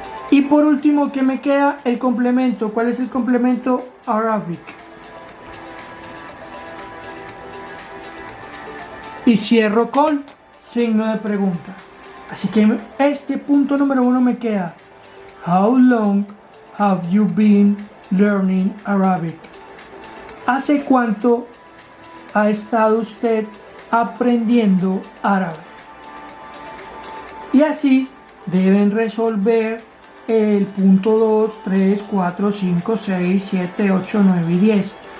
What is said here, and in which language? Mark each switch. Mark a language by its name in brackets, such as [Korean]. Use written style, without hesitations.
[Spanish] Y por último, ¿qué me queda? El complemento. ¿Cuál es el complemento? Arabic. Y cierro con signo de pregunta. Así que este punto número 1 me queda. [English] How long have you been learning Arabic? [Spanish] ¿Hace cuánto ha estado usted aprendiendo árabe? Y así deben resolver el punto 2, 3, 4, 5, 6, 7, 8, 9 y 10.